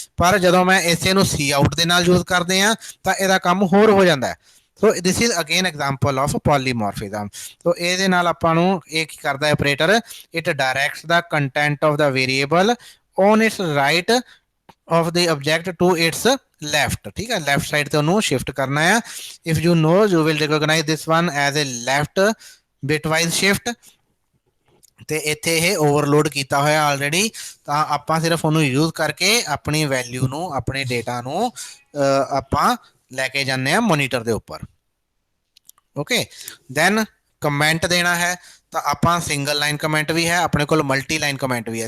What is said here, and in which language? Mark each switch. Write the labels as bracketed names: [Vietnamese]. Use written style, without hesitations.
[Punjabi] ਪਰ ਜਦੋਂ ਮੈਂ ਇਸੇ ਨੂੰ ਸੀ ਆਊਟ ਦੇ ਨਾਲ ਯੂਜ਼ ਕਰਦੇ ਹਾਂ ਤਾਂ ਇਹਦਾ ਕੰਮ ਹੋਰ ਹੋ ਜਾਂਦਾ ਹੈ। [English] So this is again example of polymorphism. [Punjabi] ਸੋ ਇਹਦੇ ਨਾਲ ਆਪਾਂ ਨੂੰ ਇਹ ਕੀ ਕਰਦਾ ਹੈ operator, [English] It directs the content of the variable on its right of the object to its left। [Punjabi] ठीक है, left side ਤੇ ਉਹਨੂੰ shift ਕਰਨਾ ਹੈ। [English] if you know you will recognize this one as a left bitwise shift। [Punjabi] ਤੇ ਇੱਥੇ ਇਹ overload ਕੀਤਾ ਹੋਇਆ ਆਲਰੇਡੀ, ਤਾਂ ਆਪਾਂ ਸਿਰਫ ਉਹਨੂੰ ਯੂਜ਼ ਕਰਕੇ ਆਪਣੀ ਵੈਲਿਊ ਨੂੰ, ਆਪਣੇ ਡੇਟਾ ਨੂੰ ਆਪਾਂ ਲੈ ਕੇ ਜਾਂਦੇ ਆ ਮੋਨੀਟਰ ਦੇ ਉੱਪਰ। ਓਕੇ, ਦੈਨ ਕਮੈਂਟ ਦੇਣਾ ਹੈ ਤਾਂ ਆਪਾਂ ਸਿੰਗਲ ਲਾਈਨ ਕਮੈਂਟ ਵੀ ਹੈ ਆਪਣੇ ਕੋਲ, ਮਲਟੀ ਲਾਈਨ ਕਮੈਂਟ ਵੀ ਹੈ।